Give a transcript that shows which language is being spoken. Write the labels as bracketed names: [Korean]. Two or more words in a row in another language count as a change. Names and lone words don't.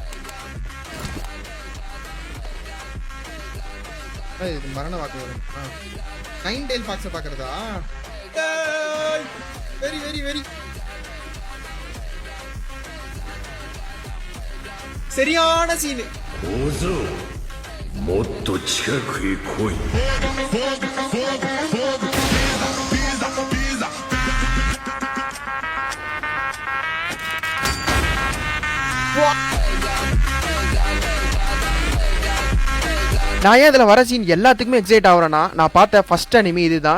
[Tamil] இது மரண வாக்கு வரும். நைன்டெயில் ஃபாக்ஸை பார்க்கறதா? [English] very very very [Tamil] சரியான சீன். [Japanese] 小僧もっと近くへ来い。 [Tamil] நான் ஏன் இதுல வர சீன் எல்லாத்துக்குமே எக்ஸைட் ஆகுறேன்னா, நான் பார்த்த [English] first anime [Tamil] இதுதான்.